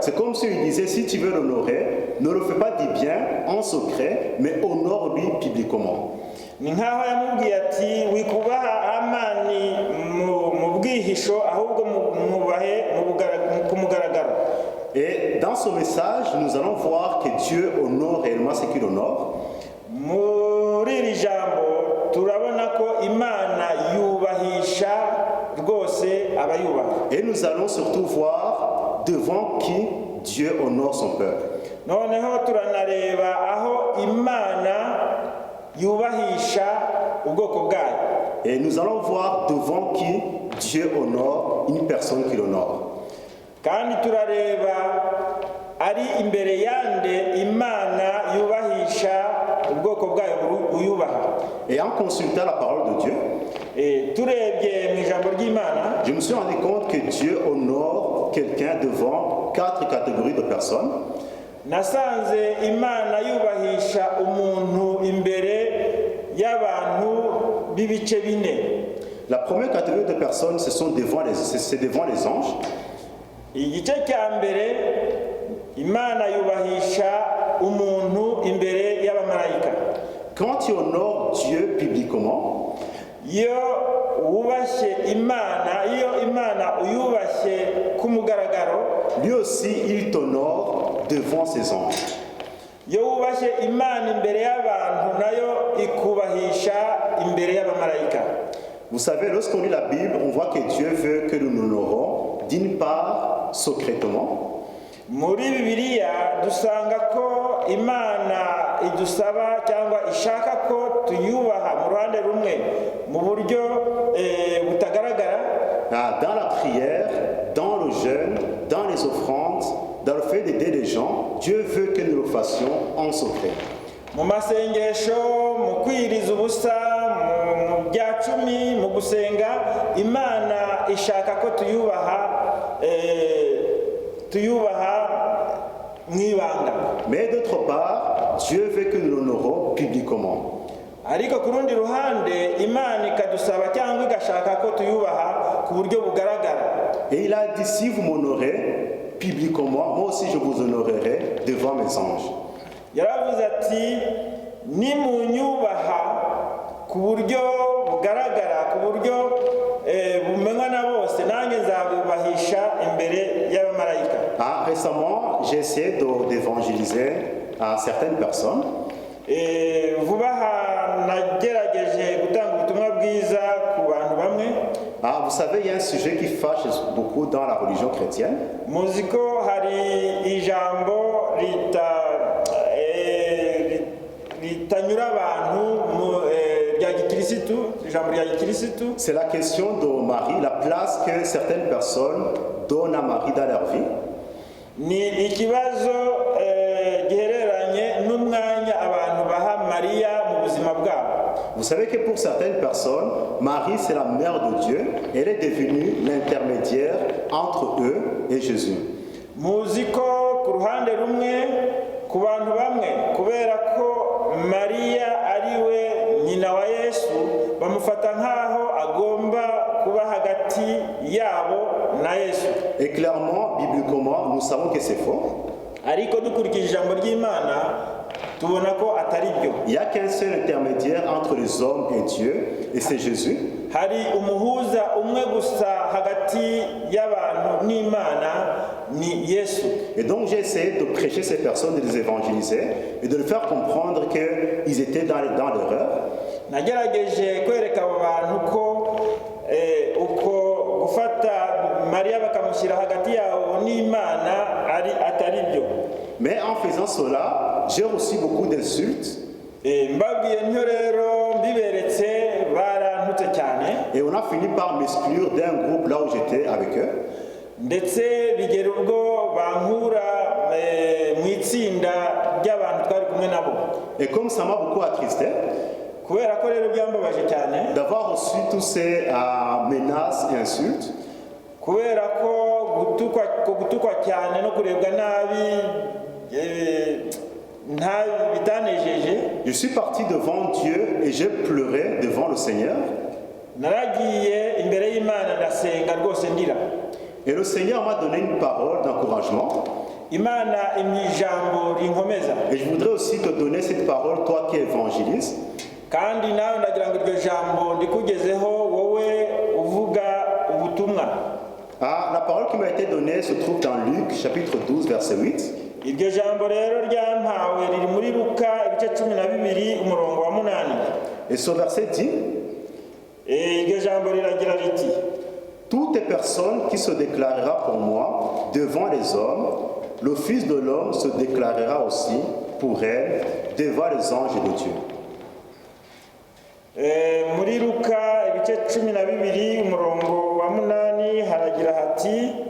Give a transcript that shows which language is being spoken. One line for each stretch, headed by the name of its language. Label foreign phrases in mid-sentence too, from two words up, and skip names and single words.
French: C'est comme s'il disait: si tu veux l'honorer, ne le fais pas du bien en secret, mais honore-lui publiquement.
Kinyarwanda: Ni nkaho yamubwiye ati wikubaha Amani mu bwihisho, ahubwo mwubahe ku mugaragaro.
French: Et dans ce message, nous allons voir que Dieu honore réellement ce qu'il honore.
Kinyarwanda: Muri iri jambo turabona ko Imana yubahisha rwose abayubaha.
French: Et nous allons surtout voir devant qui Dieu honore son peuple.
Kinyarwanda: Noneho turanareba aho Imana yubahisha ubwoko bwayo.
French: Et nous allons voir devant qui Dieu honore une personne qu'il honore.
Kinyarwanda: Kandi turareba ari imbere yande Imana yubahisha ubwoko bwayo buyubaha.
French: Et en consultant la parole de Dieu,
Kinyarwanda: turebye mu ijambo ry'Imana,
French: je me suis rendu compte que Dieu honore quelqu'un devant 4 catégories de personnes.
Kinyarwanda: nasanze Imana yubahisha umuntu imbere y'abantu b'ibice bine.
French: La première catégorie de personnes, c'est devant les anges.
Kinyarwanda: Igice cya mbere, Imana yubahisha umuntu imbere y'abamarayika.
French: Quand tu honores Dieu publiquement,
Kinyarwanda: iyo wubashye Imana, iyo Imana uyubashye ku mugaragaro,
French: lui aussi il t'honore devant ses anges.
Kinyarwanda: iyo wubashye Imana imbere y'abantu, nayo ikubahisha imbere y'abamarayika.
French: Vous savez, lorsqu'on lit la Bible, on voit que Dieu veut que nous l'honorons, d'une part secrètement.
Kinyarwanda: Muri Bibiliya dusanga ko Imana idusaba cyangwa ishaka ko tuyubaha mu ruhande rumwe mu buryo butagaragara,
French: Dans la prière, dans le jeûne, dans les offrandes, dans le fait d'aider les gens, Dieu veut que nous le fassions en secret.
Kinyarwanda: mu masengesho, mu kwiriza ubusa, mu bya cumi, mu gusenga, Imana ishaka ko tuyubaha mu ibanga.
French: Mais d'autre part, Dieu veut que nous l'honorons publiquement.
Kinyarwanda: Ariko ku rundi ruhande, Imana ikadusaba cyangwa igashaka ko tuyubaha ku buryo bugaragara.
French: Et il a dit: si vous m'honorez publiquement, moi aussi je vous honorerai devant mes anges.
Kinyarwanda: Yaravuze ati nimunyubaha ku buryo bugaragara, ku buryo bumenywa na bose, nanjye nzabubahisha imbere y'abamarayika.
French: Récemment, j'ai essayé d'évangéliser certaines personnes.
Kinyarwanda: Vuba aha nagerageje gutanga ubutumwa bwiza ku bantu bamwe.
French: Vous savez, il y a un sujet qui fâche beaucoup dans la religion chrétienne.
Kinyarwanda: Muzi ko hari ijambo ritanyura abantu rya gikirisitu, ijambo rya gikirisitu.
French: C'est la question de Marie, la place que certaines personnes donnent à Marie dans leur vie.
Kinyarwanda: Ni ikibazo gihereranye n'umwanya abantu baha Mariya mu buzima bwabo.
French: Vous savez que pour certaines personnes, Marie c'est la mère de Dieu. Elle est devenue l'intermédiaire entre eux et Jésus.
Kinyarwanda: Muzi ko ku ruhande rumwe, ku bantu bamwe, kubera ko Mariya ari we nyina wa Yesu, bamufata nk'aho agomba kuba hagati yabo na Yesu.
French: Et clairement, bibliquement, nous savons que c'est faux.
Kinyarwanda: Ariko dukurikije ijambo ry'Imana tubona ko atari byo.
French: Il n'y a qu'un seul intermédiaire entre les hommes et Dieu, et c'est Jésus.
Kinyarwanda: Hari umuhuza umwe gusa hagati y'abantu n'Imana, ni Yesu.
French: Et donc j'ai essayé de prêcher ces personnes, de les évangéliser et de leur faire comprendre qu'ils étaient dans l'erreur.
Kinyarwanda: Nagerageje kwereka abo bantu ko uko gufata Mariya
French: cela, j'ai reçu beaucoup d'insultes
Kinyarwanda: mbabwiye ntyo rero mbiberetse barantutse cyane
French: et on a fini par m'exclure d'un groupe là où j'étais avec eux.
Kinyarwanda: ndetse bigera ubwo bankura mu itsinda ry'abantu twari kumwe nabo.
French: Et comme ça m'a beaucoup attristé
Kinyarwanda: kubera ko rero byambabaje cyane
French: d'avoir reçu tous ces menaces et insultes,
Kinyarwanda: kubera ko gutukwa cyane no kurebwa nabi bitanejeje,
French: je suis parti devant Dieu et j'ai pleuré devant le Seigneur.
Kinyarwanda: naragiye imbere y'Imana ndasenga rwose ndira.
French: Et le Seigneur m'a donné une parole d'encouragement.
Kinyarwanda: Imana imijambo rinkomeza.
French: Et je voudrais aussi te donner cette parole, toi qui évangélise.
Kinyarwanda: Kandi nawe ndagira ngo iryo jambo ndikugezeho wowe uvuga ubutumwa.
French: La parole qui m'a été donnée se trouve dans Luc chapitre 12 verset 8.
Kinyarwanda: Iryo jambo rero ryampawe riri muri Luka ibice 12 umurongo wa 8.
French: Et ce verset dit,
Kinyarwanda: iryo jambo riragira riti,
French: toute personne qui se déclarera pour moi devant les hommes, le Fils de l'homme se déclarera aussi pour elle devant les anges de Dieu.
Kinyarwanda: Muri Luka ibice 12 umurongo wa 8 haragira hati,